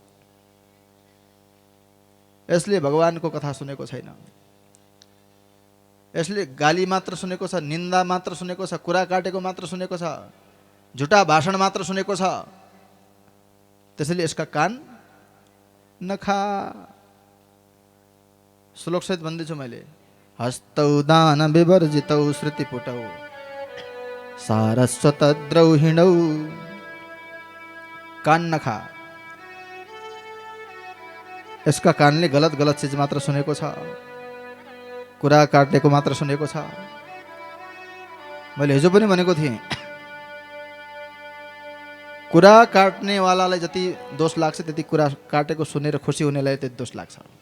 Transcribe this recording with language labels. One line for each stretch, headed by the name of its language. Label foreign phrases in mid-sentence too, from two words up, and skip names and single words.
Nepali: यसले भगवानको कथा सुनेको छैन, यसले गाली मात्र सुनेको छ, निन्दा मात्र सुनेको छ, कुरा काटेको मात्र सुनेको छ, झुटा भाषण मात्र सुनेको छ। त्यसैले यसका कान नखा। श्लोक सहित भन्दैछु मैले।
Sanskrit: हस्तौ दान विवर्जितौ श्रुतिपुटौ सारस्वत द्रौहिणौ।
Nepali: कान नखा। यसका कानले गलत गलत चीज मात्र सुनेको छ, कुरा काटेको मात्र सुनेको छ। मैले हिजो पनि भनेको थिएँ, कुरा काट्नेवालालाई जति दोष लाग्छ त्यति कुरा काटेको सुनेर खुसी हुनेलाई त्यति दोष लाग्छ।